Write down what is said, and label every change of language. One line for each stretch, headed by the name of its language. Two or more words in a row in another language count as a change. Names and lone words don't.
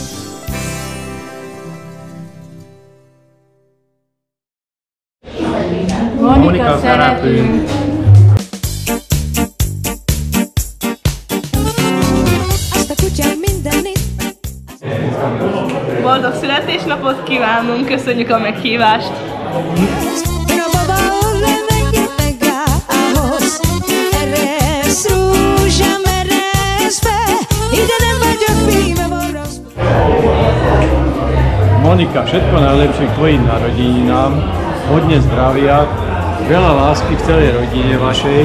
Hungarian: Monika, szeretünk! Boldog születésnapot kívánunk, köszönjük a meghívást!
Slovak: Monika, všetko najlepšie k tvojim narodeninám, hodne zdravia, veľa lásky v celej rodine vašej.